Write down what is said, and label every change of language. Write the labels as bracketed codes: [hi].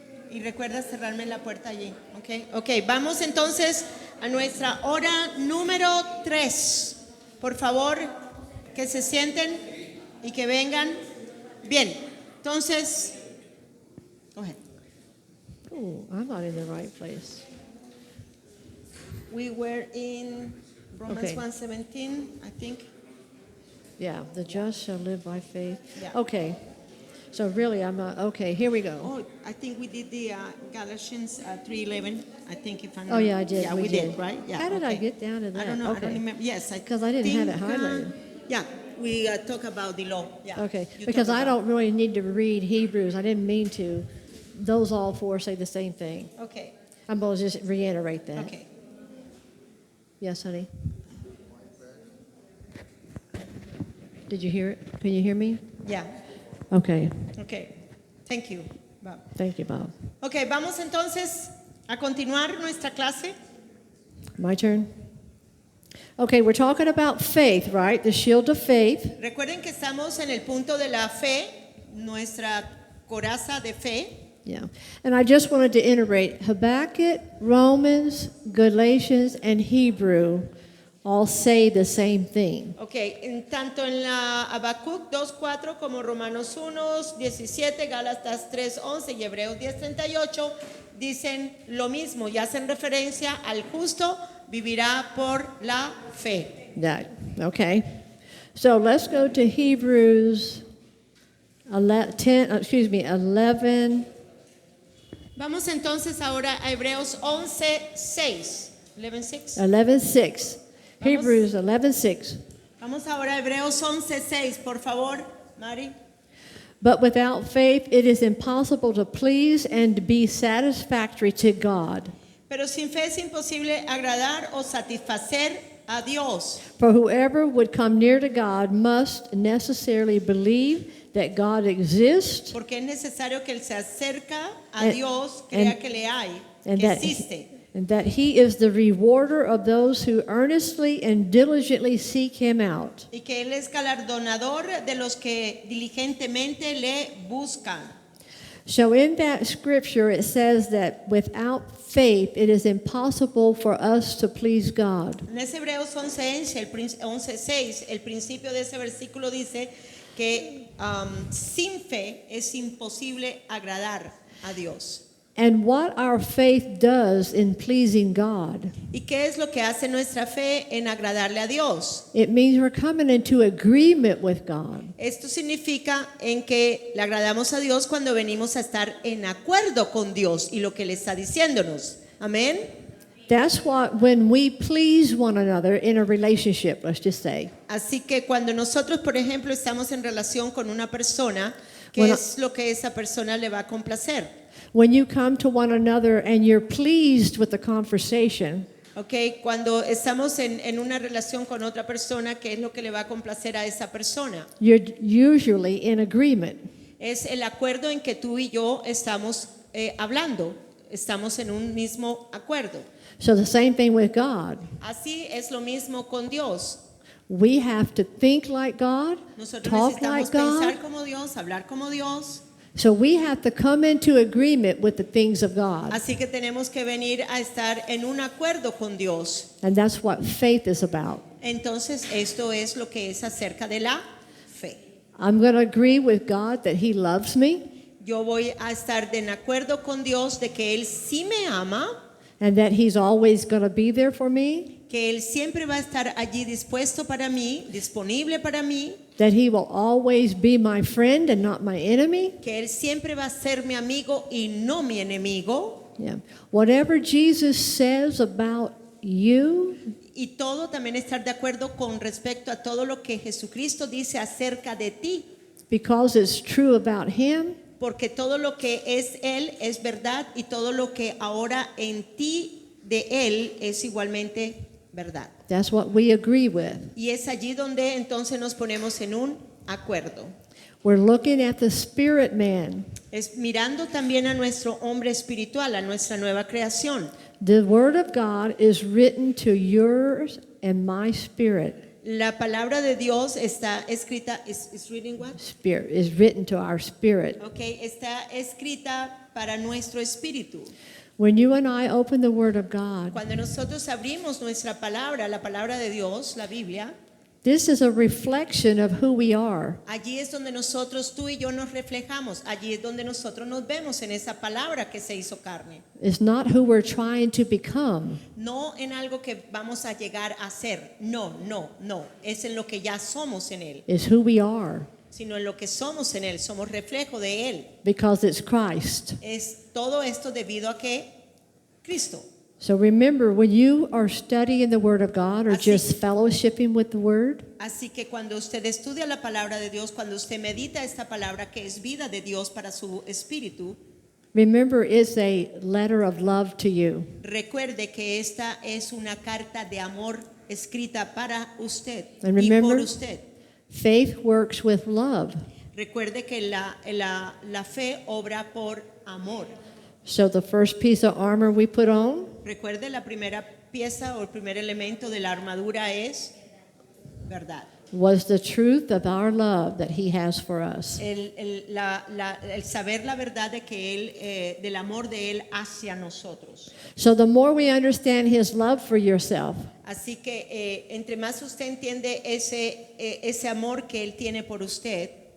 [es] Y recuerda cerrarme la puerta allí. Ok, vamos entonces a nuestra hora número 3. Por favor, que se sienten y que vengan. Bien, entonces, [en] go ahead. Oh, I'm not in the right place. We were in Romans Okay. 1:17, I think. Yeah, the just shall live by faith. Yeah. Okay. So really, I'm not. Okay, here we go. Oh, I think we did the Galatians 3:11. I think if I'm Oh, yeah, I did. Yeah, We we did, did. right? Yeah. How did I okay. get down to that? I don't know. I Okay. don't remember. Yes, I 'Cause I didn't have it think, highlighted. Yeah, we talk about the law. Yeah. Okay, You because talk I about- don't really need to read Hebrews. I didn't mean to. Those all four say the same thing. Okay. I'm going to just reiterate that. Okay. Yes, honey. Did you hear it? Can you hear me? Yeah. Okay. Okay. Thank you, Bob. Thank you, Bob. [es] Okay, vamos entonces a continuar nuestra clase. [en] My turn. Okay, we're talking about faith, right? The shield of faith. [es] Recuerden que estamos en el punto de la fe, nuestra coraza de fe. [en] Yeah. And I just wanted to iterate Habakkuk, Romans, Galatians, and Hebrew all say the same thing. [es] Ok, tanto en la Habacuc 2:4 como Romanos 1:17, Gálatas 3:11 y Hebreos 10:38 dicen lo mismo y hacen referencia al justo vivirá por la fe. [en] That, okay. So let's go to Hebrews 11. [es] Vamos entonces ahora a Hebreos 11:6. [en] 11:6. 11:6. Hebrews 11:6. [es] Vamos ahora a Hebreos 11:6, por favor, Mari. [en] But without faith it is impossible to please and be satisfactory to God. [es] Pero sin fe es imposible agradar o satisfacer a Dios. [en] For whoever would come near to God must necessarily believe that God exists [es] Porque es necesario que él se acerca a [en] And- [es] Dios, crea [en] and- [es] que le hay, [en] and [es] que [en] that, [es] existe. [en] and that He is the rewarder of those who earnestly and diligently seek Him out. [es] Y que él es galardonador de los que diligentemente le buscan. [en] So in that scripture it says that without faith it is impossible for us to please God. [es] En ese Hebreos 11:6, el principio de ese versículo dice que sin fe es imposible agradar a Dios. [en] And what our faith does in pleasing God, [es] ¿Y qué es lo que hace nuestra fe en agradarle a Dios? [en] it means we're coming into agreement with God. [es] Esto significa en que le agradamos a Dios cuando venimos a estar en acuerdo con Dios y lo que Él está diciéndonos. Amén. [en] That's what, when we please one another in a relationship, let's just say. [es] Así que cuando nosotros, por ejemplo, estamos en relación con una persona, ¿qué Bueno. es lo que esa persona le va a complacer? [en] When you come to one another and you're pleased with the conversation, [es] Okay, cuando estamos en una relación con otra persona, ¿qué es lo que le va a complacer a esa persona? [en] you're usually in agreement. [es] Es el acuerdo en que tú y yo estamos hablando, estamos en un mismo acuerdo. [en] So the same thing with God. [es] Así es lo mismo con Dios. [en] We have to think like God, [es] Nosotros [en] talk [es] necesitamos [en] like God. [es] pensar como Dios, hablar como Dios. [en] So we have to come into agreement with the things of God. [es] Así que tenemos que venir a estar en un acuerdo con Dios. [en] And that's what faith is about. [es] Entonces, esto es lo que es acerca de la fe. [en] I'm going to agree with God that He loves me [es] Yo voy a estar en acuerdo con Dios de que Él sí me ama, [en] and that He's always going to be there for me, [es] que Él siempre va a estar allí dispuesto para mí, disponible para mí, [en] that He will always be my friend and not my enemy. [es] que Él siempre va a ser mi amigo y no mi enemigo. [en] Yeah. Whatever Jesus says about you, [es] Y todo también estar de acuerdo con respecto a todo lo que Jesucristo dice acerca de ti, [en] because it's true about Him, [es] porque todo lo que es Él es verdad y todo lo que ahora en ti de Él es igualmente verdad. [en] that's what we agree with. [es] Y es allí donde entonces nos ponemos en un acuerdo. [en] We're looking at the spirit man. [es] Es mirando también a nuestro hombre espiritual, a nuestra nueva creación. [en] The Word of God is written to yours and my spirit. [es] La palabra de Dios está escrita, [en] is reading what? Spirit is written to our spirit. [es] Okay, está escrita para nuestro espíritu. [en] When you and I open the Word of God, [es] Cuando nosotros abrimos nuestra palabra, la palabra de Dios, la Biblia, [en] this is a reflection of who we are. [es] allí es donde nosotros, tú y yo, nos reflejamos. Allí es donde nosotros nos vemos en esa palabra que se hizo carne. [en] It's not who we're trying to become. [es] No en algo que vamos a llegar a ser. No. Es en lo que ya somos en Él. [en] It's who we are [es] Sino en lo que somos en Él. Somos reflejo de Él. [en] because it's Christ. [es] Es todo esto debido a que Cristo. [en] So remember, when you are studying the Word of God or [es] Así- [en] just fellowshipping with the Word, [es] Así que cuando usted estudia la palabra de Dios, cuando usted medita esta palabra que es vida de Dios para su espíritu, [en] remember it's a letter of love to you. [es] recuerde que esta es una carta de amor escrita para usted [en] And [es] y por [en] remember- [es] usted. [en] Faith works with love. [es] Recuerde que la fe obra por amor. [en] So the first piece of armor we put on [es] Recuerde, la primera pieza o el primer elemento de la armadura es verdad. [en] was the truth of our love that He has for us. [es] El saber la verdad de que él, del amor de Él hacia nosotros. [en] So the more we understand His love for yourself, [es] Así que entre más usted entiende ese amor que Él tiene por usted,